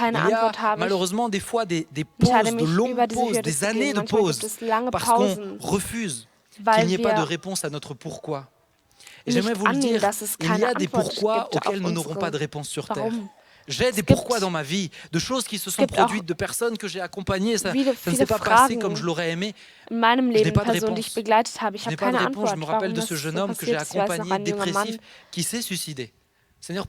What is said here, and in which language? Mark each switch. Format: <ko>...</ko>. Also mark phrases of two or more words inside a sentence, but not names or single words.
<de>Antwort habe ich.</de> <fr>Malheureusement des fois des</fr> <de>Entscheide</de> <fr>pauses, de</fr> <de>mich,</de> <fr>longues</fr> <de>über diese</de> <fr>pauses,</fr> <de>Hürde</de> <fr>des</fr> <de>zu</de> <fr>années</fr> <de>gehen.</de> <fr>de</fr> <de>Manchmal</de> <fr>pauses,</fr> <de>gibt es lange</de> <fr>parce qu'on</fr> <de>Pausen,</de> <fr>refuse qu'il</fr> <de>weil</de> <fr>n'y ait pas de</fr> <de>wir</de> <fr>réponse à notre pourquoi. Et</fr> <de>nicht</de> <fr>j'aimerais vous le</fr> <de>annehmen,</de> <fr>dire,</fr> <de>dass es</de> <fr>il y</fr> <de>keine</de> <fr>a des</fr> <de>Antwort</de> <fr>pourquoi</fr> <de>gibt auf</de> <fr>auxquels nous n'aurons pas de</fr> <de>unsere</de> <fr>réponse sur Terre.</fr> <de>Warum.</de> <fr>J'ai des</fr> <de>Es</de> <fr>pourquoi</fr> <de>gibt</de> <fr>dans ma vie, de choses qui se sont</fr> <de>gibt auch</de> <fr>produites, de personnes que j'ai accompagnées, ça</fr> <de>viele,</de> <fr>ne</fr> <de>viele</de> <fr>s'est pas passé comme</fr> <de>Fragen</de> <fr>je l'aurais aimé.</fr> <de>in meinem</de> <fr>Je n'ai</fr> <de>Leben,</de> <fr>pas de</fr> <de>Personen, die ich</de> <fr>réponse.</fr> <de>begleitet habe. Ich</de> <fr>Je n'ai</fr> <de>habe</de> <fr>pas de</fr> <de>keine</de> <fr>réponse. Je</fr> <de>Antwort,</de> <fr>me rappelle</fr> <de>warum</de> <fr>de</fr> <de>das</de> <fr>ce jeune</fr> <de>so</de> <fr>homme que j'ai</fr> <de>passiert ist. Ich weiß noch,</de> <fr>accompagné,</fr> <de>ein junger Mann,</de> <fr>dépressif, qui s'est suicidé.</fr>